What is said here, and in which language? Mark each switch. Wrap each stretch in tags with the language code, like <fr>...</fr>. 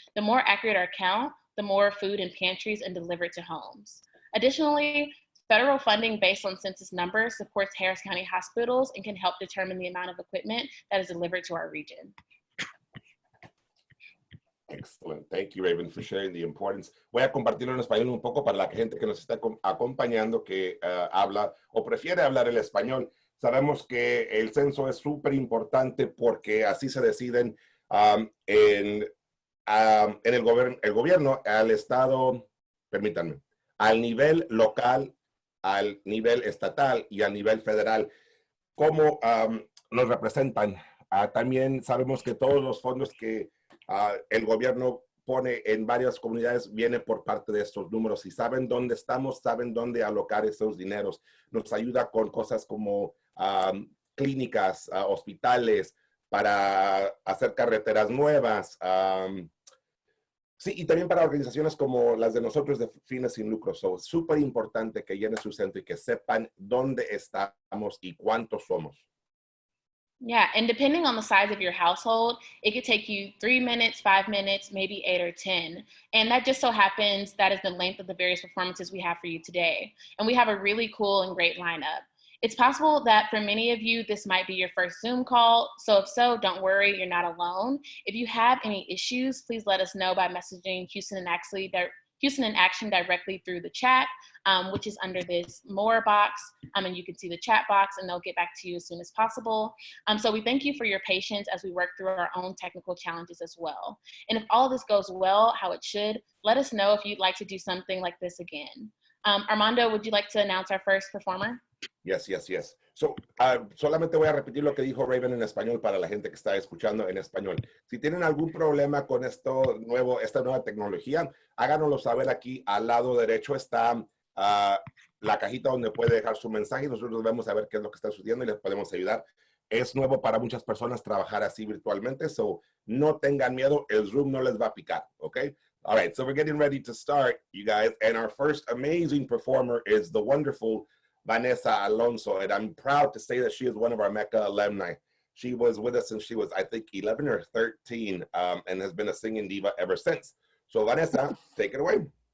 <en>The more accurate our count, the more food in pantries and delivered to homes. Additionally, federal funding based on census numbers supports Harris County hospitals and can help determine the amount of equipment that is delivered to our region. Excellent. Thank you, Raven, for sharing the importance.</en> <es>Voy a compartirlo en español un poco para la gente que nos está acompañando que habla o prefiere hablar el español. Sabemos que el censo es súper importante porque así se deciden en el gobierno, al estado, permítanme, al nivel local, al nivel estatal y al nivel federal, cómo nos representan. También sabemos que todos los fondos que el gobierno pone en varias comunidades viene por parte de estos números y saben dónde estamos, saben dónde alocar esos dineros. Nos ayuda con cosas como clínicas, hospitales, para hacer carreteras nuevas. Sí, y también para organizaciones como las de nosotros de fines sin lucro. So, es súper importante que llenen su centro y que sepan dónde estamos y cuántos somos.</es> <en>Yeah, and depending on the size of your household, it could take you 3 minutes, 5 minutes, maybe 8 or 10. And that just so happens that is the length of the various performances we have for you today. And we have a really cool and great lineup. It's possible that for many of you, this might be your first Zoom call. So if so, don't worry, you're not alone. If you have any issues, please let us know by messaging Houston in Action directly through the chat, which is under this More box. And you can see the chat box and they'll get back to you as soon as possible. So we thank you for your patience as we work through our own technical challenges as well. And if all this goes well, how it should, let us know if you'd like to do something like this again. Armando, would you like to announce our first performer? Yes, yes, yes.</en> <es>So, solamente voy a repetir lo que dijo Raven en español para la gente que está escuchando en español. Si tienen algún problema con esta nueva tecnología, háganoslo saber aquí al lado derecho está la cajita donde puede dejar su mensaje y nosotros vamos a ver qué es lo que está sucediendo y les podemos ayudar. Es nuevo para muchas personas trabajar así virtualmente, so no tengan miedo, el Zoom no les va a picar, okay?</es> <en>All right, so we're getting ready to start, you guys, and our first amazing performer is the wonderful Vanessa Alonso, and I'm proud to say that she is one of our Mecca alumni. She was with us since she was, I think, 11 or 13, and has been a singing diva ever since. So Vanessa, take it away.</en>